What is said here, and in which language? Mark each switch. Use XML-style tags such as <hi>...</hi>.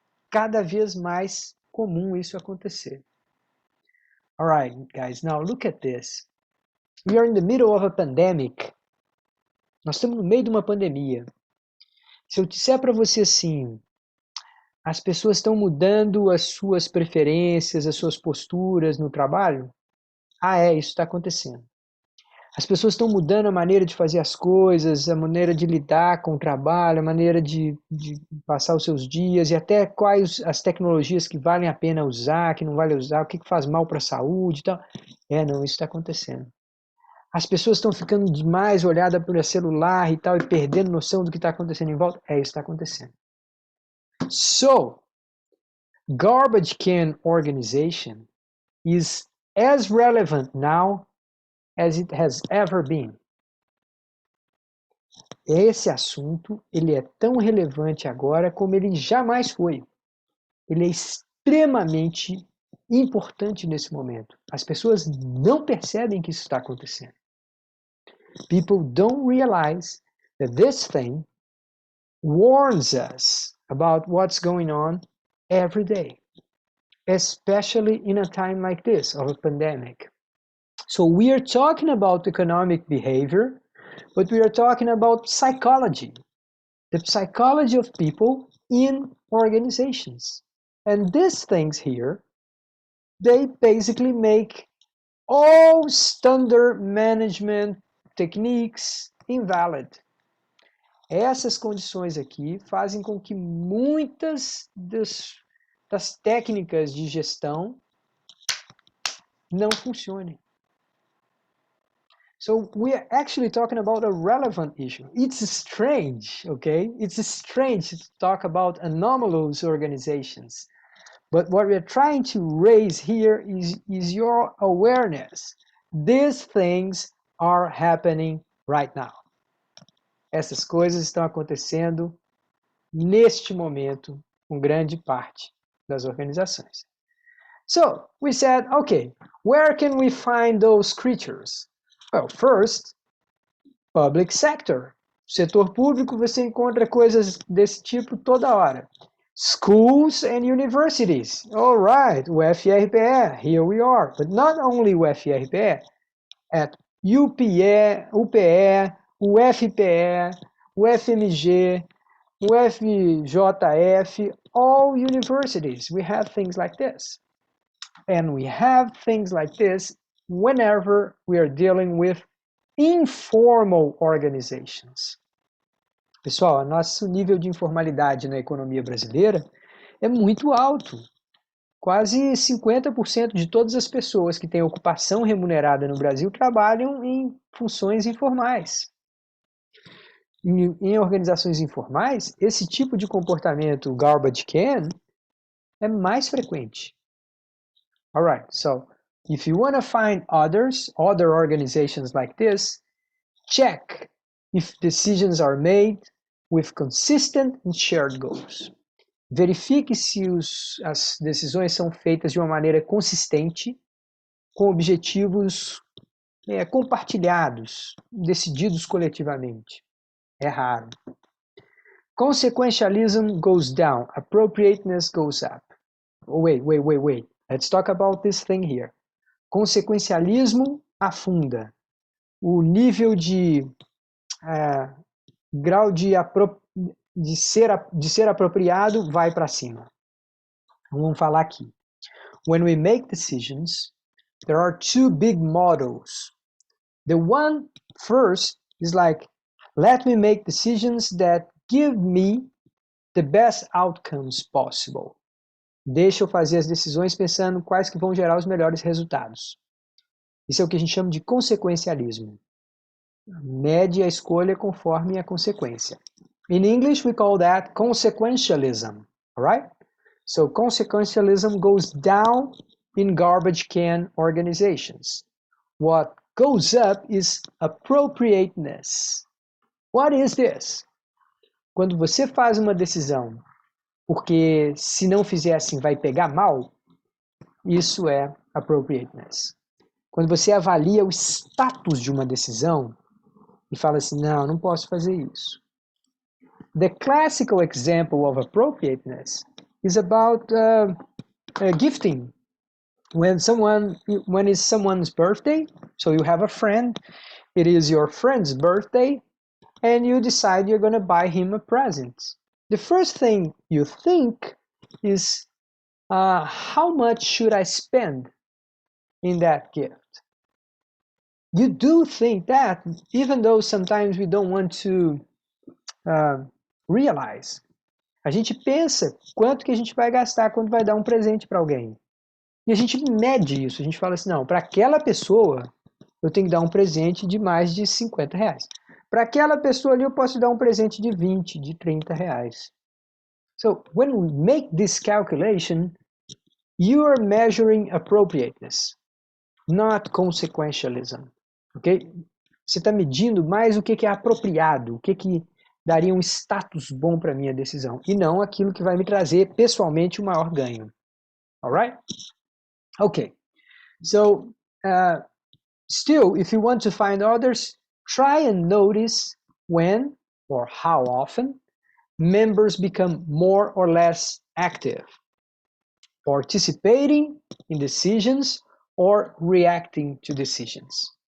<pt>Cada vez mais comum isso acontecer.</pt> <en>All right, guys, now look at this. We are in the middle of a pandemic.</en> <pt>Nós estamos no meio de uma pandemia. Se eu disser para você assim, as pessoas estão mudando as suas preferências, as suas posturas no trabalho, isso está acontecendo. As pessoas estão mudando a maneira de fazer as coisas, a maneira de lidar com o trabalho, a maneira de passar os seus dias e até quais as tecnologias que valem a pena usar, que não vale usar, o que faz mal para a saúde e tal. Não, isso está acontecendo. As pessoas estão ficando demais olhadas pelo celular e tal e perdendo noção do que está acontecendo em volta. Isso está acontecendo.</pt> <en>So, garbage can organization is as relevant now as it has ever been.</en> <pt>Esse assunto, ele é tão relevante agora como ele jamais foi. Ele é extremamente importante nesse momento. As pessoas não percebem que isso está acontecendo.</pt> <en>People don't realize that this thing warns us about what's going on every day, especially in a time like this of a pandemic. So we are talking about economic behavior, but we are talking about psychology, the psychology of people in organizations. And these things here, they basically make all standard management techniques invalid.</en> <pt>Essas condições aqui fazem com que muitas das técnicas de gestão não funcionem.</pt> <en>So we are actually talking about a relevant issue. It's strange, okay? It's strange to talk about anomalous organizations. But what we're trying to raise here is your awareness. These things are happening right now.</en> <pt>Essas coisas estão acontecendo neste momento com grande parte das organizações.</pt> <en>So, we said, okay, where can we find those creatures? Well, first, public sector.</en> <pt>Setor público, você encontra coisas desse tipo toda hora.</pt> <en>Schools and universities. All right, o FRPE, here we are. But not only o FRPE, at UPE, UPE, o FPE, o FMG, o FJF, all universities. We have things like this. And we have things like this whenever we are dealing with informal organizations.</en> <pt>Pessoal, nosso nível de informalidade na economia brasileira é muito alto. Quase 50% de todas as pessoas que têm ocupação remunerada no Brasil trabalham em funções informais. Em organizações informais, esse tipo de comportamento garbage can é mais frequente.</pt> <en>All right, so if you want to find other organizations like this, check if decisions are made with consistent and shared goals.</en> <pt>Verifique se as decisões são feitas de uma maneira consistente, com objetivos compartilhados, decididos coletivamente. É raro.</pt> <en>Consequentialism goes down. Appropriateness goes up. Oh, wait. Let's talk about this thing here.</en> <pt>Consequencialismo afunda. O nível de grau de ser apropriado vai para cima. Vamos falar aqui.</pt> <en>When we make decisions, there are two big models. The one first is like, let me make decisions that give me the best outcomes possible.</en> <pt>Deixa eu fazer as decisões pensando quais que vão gerar os melhores resultados. Isso é o que a gente chama de consequencialismo. Mede a escolha conforme a consequência.</pt> <en>In English, we call that consequentialism, all right? So consequentialism goes down in garbage can organizations. What goes up is appropriateness. What is this?</en> <pt>Quando você faz uma decisão porque se não fizer assim vai pegar mal, isso é appropriateness. Quando você avalia o status de uma decisão e fala assim, não posso fazer isso.</pt> <en>The classical example of appropriateness is about gifting. When it's someone's birthday, so you have a friend, it is your friend's birthday, and you decide you're going to buy him a present. The first thing you think is, how much should I spend in that gift? You do think that, even though sometimes we don't want to realize.</en> <pt>A gente pensa quanto que a gente vai gastar quando vai dar um presente para alguém. E a gente mede isso, a gente fala assim, não, para aquela pessoa eu tenho que dar um presente de mais de 50 reais. Para aquela pessoa ali eu posso dar um presente de 20, de 30 reais.</pt> <en>So, when we make this calculation, you are measuring appropriateness, not consequentialism. Okay?</en> <pt>Você está medindo mais o que é apropriado, o que daria um status bom para a minha decisão, e não aquilo que vai me trazer pessoalmente o maior ganho.</pt> <en>Alright? Okay. So, still, if you want to find others, try and notice when or how often members become more or less active, participating in decisions or reacting to decisions.</en>